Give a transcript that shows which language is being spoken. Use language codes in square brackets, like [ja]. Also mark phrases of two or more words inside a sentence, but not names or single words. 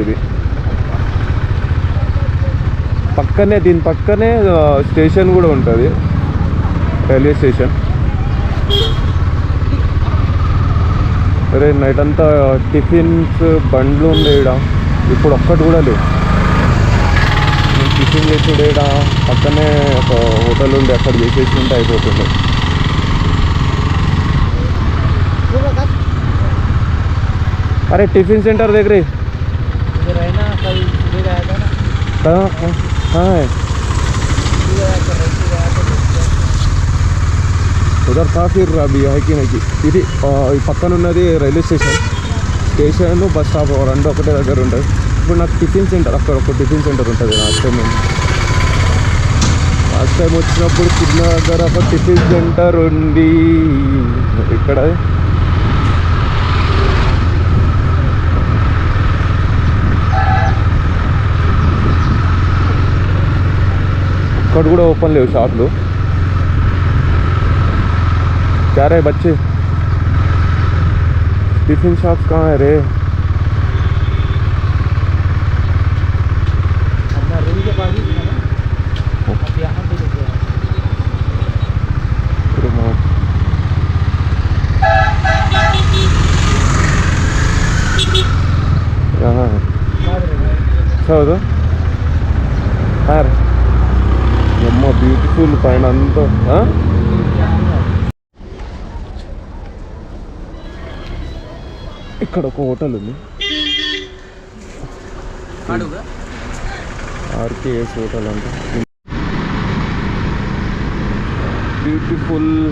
[te] ఇది పక్కనే, దీని పక్కనే స్టేషన్ కూడా ఉంటుంది, [en] railway station. [te] అరే నైట్ అంతా టిఫిన్స్ బండ్లు ఉండే ఇక్కడ, ఇప్పుడు ఒక్కటి కూడా లేవు. నేను టిఫిన్ చేసేది ఇక్కడ పక్కనే ఒక హోటల్ ఉండే, అక్కడ చేసేసి ఉంటే అయిపోతుండే. [hi] अरे [en] tiffin center [hi] देख रहे इधर है ना, कल सुबह गया था ना। कहाँ है? उधर था फिर अभी है कि नहीं. [te] ఇది పక్కన ఉన్నది [en] railway station bus stop [te] రెండు ఒకటే దగ్గర ఉంటుంది. ఇప్పుడు నాకు [en] tiffin center, [te] అక్కడ ఒక [en] tiffin center [te] ఉంటుంది. [en] last time [te] వచ్చినప్పుడు చిన్న దగ్గర ఒక [en] tiffin center [te] ఉంది. ఇక్కడ ఇక్కడ కూడా ఓపెన్ లేవు షాప్లు. [hi] क्या रहे बच्चे, [en] tiffin shop [hi] कहाँ है रे? अपना रूम के पास ही था ना, अब यहाँ पे लेके आए। यहाँ है अच्छा हो तो यार, अम्मा [te] బ్యూటిఫుల్ పైన అంతా ఇక్కడ ఒక హోటల్ ఉంది, ఆర్కేఎస్ హోటల్ అంటే. బ్యూటిఫుల్.